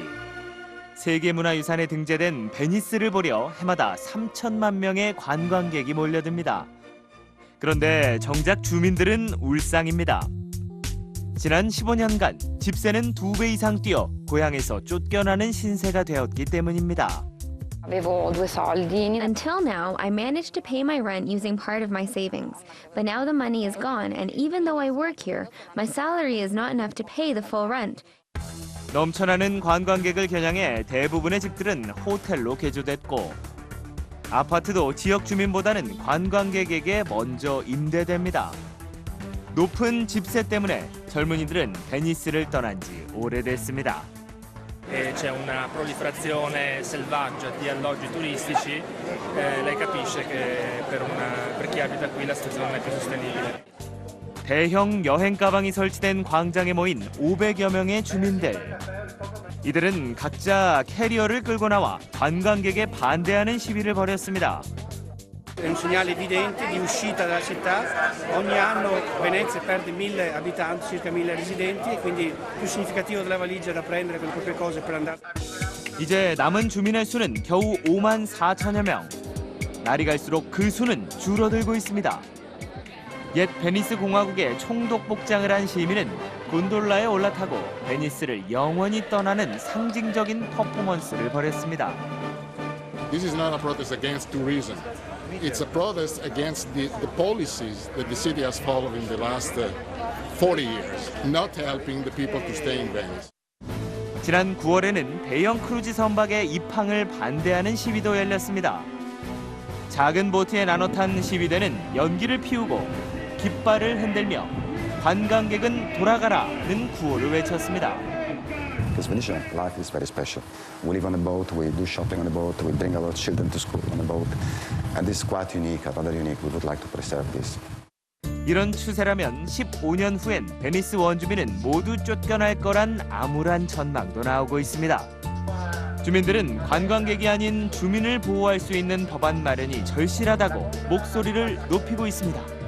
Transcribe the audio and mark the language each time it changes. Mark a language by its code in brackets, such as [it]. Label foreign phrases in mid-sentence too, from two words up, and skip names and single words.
[ko] 세계문화유산에 등재된 베니스를 보려 해마다 3천만 명의 관광객이 몰려듭니다. 그런데 정작 주민들은 울상입니다. 지난 15년간 집세는 2배 이상 뛰어 고향에서 쫓겨나는 신세가 되었기 때문입니다. [en] Until now, I managed to pay my rent using part of my savings. But now the money is gone, and even though I work here, my salary is not enough to pay the full rent. [ko] 넘쳐나는 관광객을 겨냥해 대부분의 집들은 호텔로 개조됐고 아파트도 지역 주민보다는 관광객에게 먼저 임대됩니다. 높은 집세 때문에 젊은이들은 베니스를 떠난 지 오래됐습니다. [it] C'è una proliferazione selvaggia di alloggi turistici, lei capisce che per chi abita qui la situazione non è più sostenibile. [ko] 대형 여행 가방이 설치된 광장에 모인 500여 명의 주민들. 이들은 각자 캐리어를 끌고 나와 관광객에 반대하는 시위를 벌였습니다. [it] È un segnale evidente di uscita dalla città. Ogni anno Venezia perde 1000 abitanti, circa 1000 residenti, e quindi più significativo della valigia da prendere con le proprie cose per andare. [ko] 이제 남은 주민의 수는 겨우 5만 4천여 명. 날이 갈수록 그 수는 줄어들고 있습니다. 옛 베니스 공화국의 총독 복장을 한 시민은 곤돌라에 올라타고 베니스를 영원히 떠나는 상징적인 퍼포먼스를 벌였습니다. [en] This is not a protest against tourism. It's a protest against the policies that the city has followed in the last 40 years, not helping the people to stay in Venice. [ko] 지난 9월에는 대형 크루즈 선박의 입항을 반대하는 시위도 열렸습니다. 작은 보트에 나눠 탄 시위대는 연기를 피우고 깃발을 흔들며 관광객은 돌아가라는 구호를 외쳤습니다. [en] Because Venetian life is very special. We live on a boat, we do shopping on a boat, we bring our children to school on a boat. And this is quite unique, rather unique. We would like to preserve this. [ko] 이런 추세라면 15년 후엔 베니스 원주민은 모두 쫓겨날 거란 암울한 전망도 나오고 있습니다. 주민들은 관광객이 아닌 주민을 보호할 수 있는 법안 마련이 절실하다고 목소리를 높이고 있습니다.